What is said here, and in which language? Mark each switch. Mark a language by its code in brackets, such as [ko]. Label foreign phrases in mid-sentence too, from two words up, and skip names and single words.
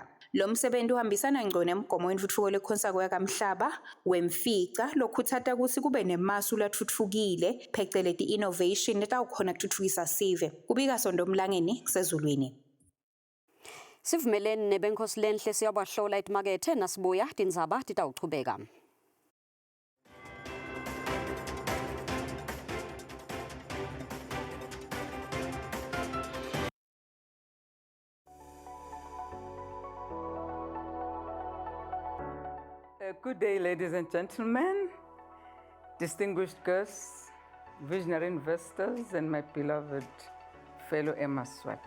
[ss] Lo msebenzi uhambisana ngco nemgomo wentfutfuko lekhonsako yakamhlaba wemfica lokhutsata kutsi kube nemasu latfutfukile pheceleti innovation letawukhona kutfutfukisa sive. Kubika Sondo Mlangeni kusezulwini. Sivumelene nebenkosi lenhle siyabahlola etimakethe nasibuya tindzaba titawuchubeka. [en] Good day, ladies and gentlemen, distinguished guests, visionary investors, and my beloved fellow eMaswati.